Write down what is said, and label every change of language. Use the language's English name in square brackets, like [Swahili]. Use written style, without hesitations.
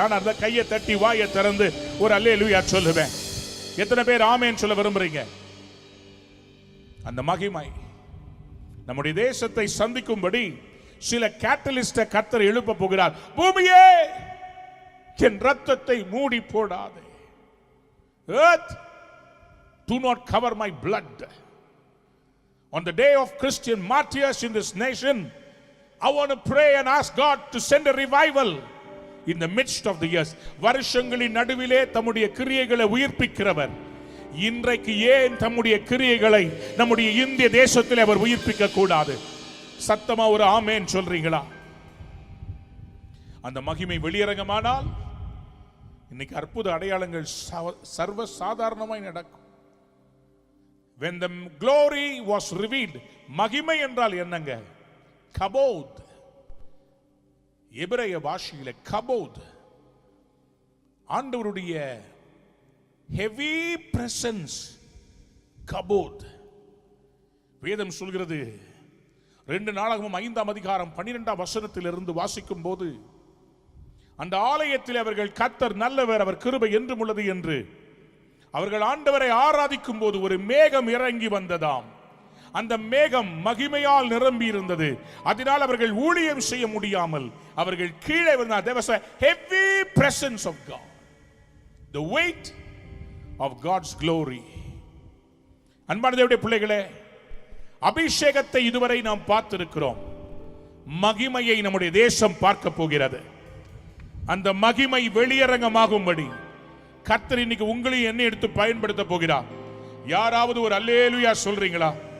[Tamil] நான் அந்த கையை தட்டி வாயை திறந்து ஒரு அல்லேலூயா சொல்லுவேன். எத்தனை பேர் ஆமென் சொல்ல விரும்புறீங்க? அந்த மகிமை நம்முடைய தேசத்தை சந்திக்கும்படி சில கேட்டலிஸ்ட கர்த்தர் எழுப்ப போகிறார். பூமியே என் ரத்தத்தை மூடி போடாதே. [English] Earth, do not cover my blood. On the day of Christian martyrs in this nation, I want to pray and ask God to send a revival in the midst of the years. [Tamil] வருஷங்களின் நடுவிலே தம்முடைய கிரியைகளை உயிர்ப்பிக்கிறவர் இன்றைக்கு ஏன் தம்முடைய கிரியைகளை நம்முடைய இந்திய தேசத்தில் அவர் உயிர்ப்பிக்க கூடாது? சத்தமா ஒரு ஆமென் சொல்றீங்களா? அந்த மகிமை வெளியரங்கமானால் இன்னைக்கு அற்புத அடையாளங்கள் சர்வ சாதாரணமாய் நடக்கும். [English] When the glory was revealed, [Tamil] மகிமை என்றால் என்னங்க? கபோத். எபிரேய பாஷையிலே கபோத் ஆண்டவருடைய [English] heavy presence. [Tamil] கபோத். வேதம் சொல்கிறது 2 நாளாகமம் 5 அதிகாரம் 12 வசனத்திலிருந்து வாசிக்கும் போது அந்த ஆலயத்தில் அவர்கள் கர்த்தர் நல்லவர், அவர் கிருபை என்றும் உள்ளது என்று அவர்கள் ஆண்டவரை ஆராதிக்கும் போது ஒரு மேகம் இறங்கி வந்ததாம். அந்த மேகம் மகிமையால் நிரம்பி இருந்தது. அதனால் அவர்கள் ஊழியம் செய்ய முடியாமல் அவர்கள் கீழே வந்தார். [English] There was a heavy presence of God, the weight of God's glory. [Tamil] அன்பான தேவனுடைய பிள்ளைகளே, அபிஷேகத்தை இதுவரை நாம் பார்த்திருக்கிறோம். மகிமையை நம்முடைய தேசம் பார்க்க போகிறது. அந்த மகிமை வெளியரங்கமாகும்படி கர்த்தர் இன்னைக்கு உங்களையும் என்ன எடுத்து பயன்படுத்த போகிறார். யாராவது ஒரு அல்லேலூயா சொல்றீங்களா?